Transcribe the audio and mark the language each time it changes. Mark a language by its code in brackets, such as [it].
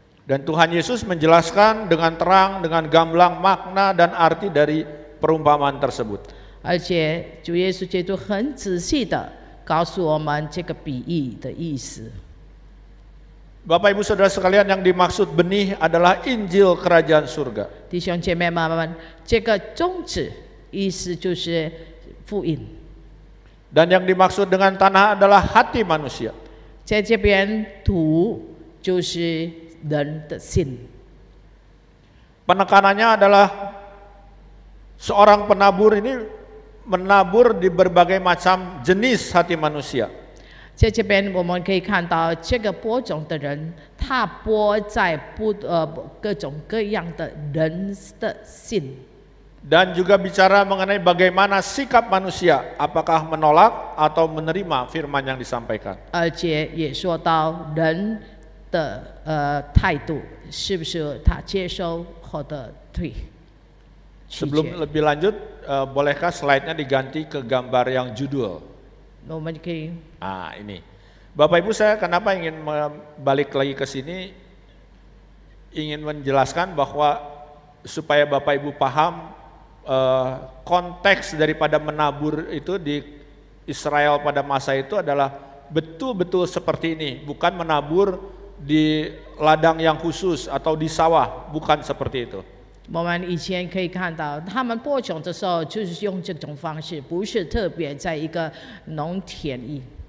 [id] Dan Tuhan Yesus menjelaskan dengan terang, dengan gamblang makna dan arti dari perumpamaan tersebut. [zh] 而且主耶稣基督很仔细的告诉我们这个比喻的意思。 [id] Bapak Ibu Saudara sekalian, yang dimaksud benih adalah Injil Kerajaan Surga. [zh] 弟兄姐妹们，这个种子意思就是福音。 [id] Dan yang dimaksud dengan tanah adalah hati manusia. [zh] 在这边土就是人的心。 [id] Penekanannya adalah seorang penabur ini menabur di berbagai macam jenis hati manusia. [zh] 在这边我们可以看到，这个播种的人，他播在各种各样的人的心。 [id] Dan juga bicara mengenai bagaimana sikap manusia, apakah menolak atau menerima firman yang disampaikan. [zh] 而且也说到人的态度，是不是他接收或者退？ [id] Sebelum lebih lanjut, bolehkah slide-nya diganti ke gambar yang judul? [zh] 我们可以 [id] Ah, ini. Bapak Ibu, saya kenapa ingin balik lagi ke sini, ingin menjelaskan bahwa supaya Bapak Ibu paham konteks daripada menabur itu di Israel pada masa itu adalah betul-betul seperti ini, bukan menabur di ladang yang khusus atau di sawah, bukan seperti itu. [zh] 我们以前可以看到，他们播种的时候就是用这种方式，不是特别在一个农田里。